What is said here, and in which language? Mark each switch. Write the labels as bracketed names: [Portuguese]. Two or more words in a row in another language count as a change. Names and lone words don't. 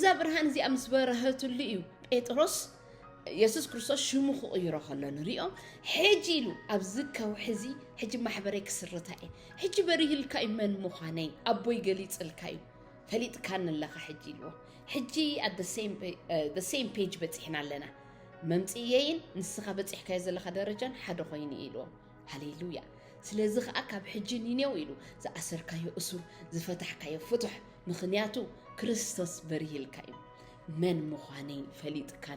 [Tigrinya] ብርሃን እዚኣ ምስ በረኸትሉ እዩ ጴጥሮስ ኢየሱስ ክርስቶስ ሽሙ ክቕይሮ ከሎ ንሪኦ ሕጂ ኢሉ ኣብዚ ከውሕዚ ሕጂ ማሕበረይ ክስርታ እየ ሕጂ በሪህልካ እዩ መን ምዃነይ ኣቦይ ገሊፅልካ እዩ ፈሊጥካን ኣለኻ ሕጂ ኢልዎ ሕጂ [English] at the same page [Tigrinya] በፂሕና ኣለና መምፅየይን ንስኻ በፂሕካዮ ዘለኻ ደረጃን ሓደ ኮይኑ ኢልዎ ሃሌሉያ ስለዚ ከዓ ካብ ሕጂ ኒኔው ኢሉ ዝኣሰርካዮ እሱር ዝፈታሕካዮ ፍቱሕ ምኽንያቱ ክርስቶስ በሪህልካ እዩ መን ምዃነይ ፈሊጥካን